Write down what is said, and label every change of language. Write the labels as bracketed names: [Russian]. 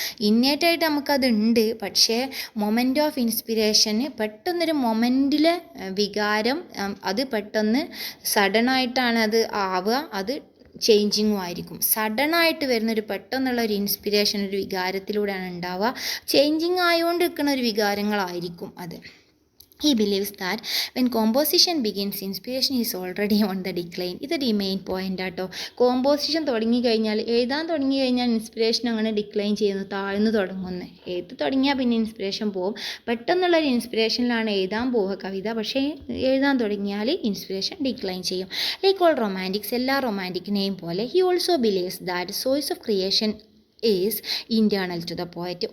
[Malayalam] ഇന്നേറ്റായിട്ട് നമുക്കതുണ്ട്. പക്ഷേ moment of ഇൻസ്പിറേഷന് പെട്ടെന്നൊരു മൊമെൻറ്റിലെ വികാരം അത് പെട്ടെന്ന് സഡനായിട്ടാണ് അത് ആവുക. അത് ചേഞ്ചിങ്ങും ആയിരിക്കും. സഡനായിട്ട് വരുന്നൊരു പെട്ടെന്നുള്ള ഒരു ഇൻസ്പിറേഷൻ ഒരു വികാരത്തിലൂടെയാണ് ഉണ്ടാവുക. ചേഞ്ചിങ് ആയതുകൊണ്ട് നിൽക്കുന്ന ഒരു വികാരങ്ങളായിരിക്കും അത്. [English] He believes that when composition begins, inspiration is already on the decline. [Malayalam] ഇതൊരു മെയിൻ പോയിൻ്റ് ആട്ടോ. കോമ്പോസിഷൻ തുടങ്ങിക്കഴിഞ്ഞാൽ, എഴുതാൻ തുടങ്ങി കഴിഞ്ഞാൽ ഇൻസ്പിറേഷൻ അങ്ങനെ ഡിക്ലൈൻ ചെയ്യുന്നു, താഴ്ന്നു തുടങ്ങുന്നു. എഴുതി തുടങ്ങിയാൽ പിന്നെ ഇൻസ്പിറേഷൻ പോകും. പെട്ടെന്നുള്ളൊരു ഇൻസ്പിറേഷനിലാണ് എഴുതാൻ പോവുക കവിത. പക്ഷേ എഴുതാൻ തുടങ്ങിയാൽ ഇൻസ്പിറേഷൻ ഡിക്ലൈൻ ചെയ്യും. [English] like all romantics, [Malayalam] എല്ലാ റൊമാൻറ്റിക്കിനെയും പോലെ [English] he also believes that source of creation is internal to the poet.